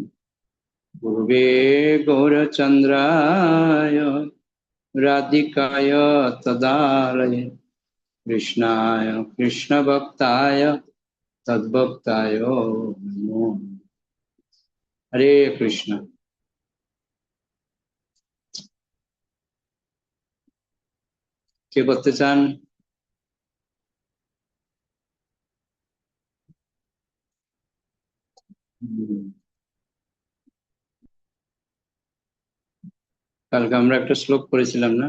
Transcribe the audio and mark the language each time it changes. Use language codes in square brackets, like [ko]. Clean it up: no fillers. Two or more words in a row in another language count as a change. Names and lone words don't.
[sa] गुरुवे गौरचंद्राय राधिकाय तदालये कृष्णाय कृष्ण भक्ताय तद्भक्ताय नमो। [bn] हरे कृष्ण। কে করতে চান? কালকে আমরা একটা শ্লোক পড়েছিলাম না?